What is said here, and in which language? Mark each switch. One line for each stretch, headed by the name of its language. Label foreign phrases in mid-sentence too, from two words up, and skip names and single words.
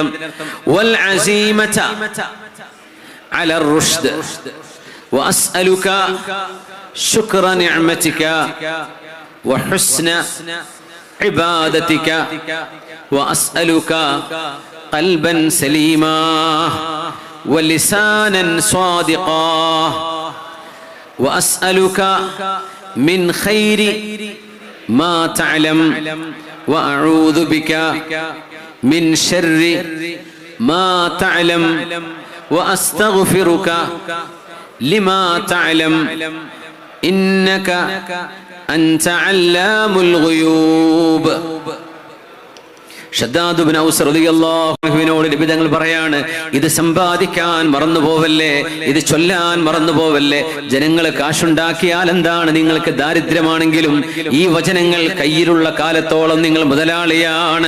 Arabic: والعزيمة على الرشد وأسألك شكر نعمتك وحسن عبادتك وأسألك قلبا سليما ولسانا صادقا وأسألك من خير ما تعلم وأعوذ بك من شر ما تعلم وأستغفرك لما تعلم إنك أنت علام الغيوب.
Malayalam: ഷദ്ദാദ് ഇബ്നു ഔസ് റളിയല്ലാഹു അൻഹുവിനോട് നബി തങ്ങൾ പറയാണ്, ഇത് സമ്പാദിക്കാൻ മറന്നു പോവല്ലേ, ഇത് ചൊല്ലാൻ മറന്നു പോവല്ലേ. ജനങ്ങൾ കാശുണ്ടാക്കിയാൽ എന്താണ്, നിങ്ങൾക്ക് ദാരിദ്ര്യമാണെങ്കിലും ഈ വചനങ്ങൾ കയ്യിലുള്ള കാലത്തോളം നിങ്ങൾ മുതലാളിയാണ്.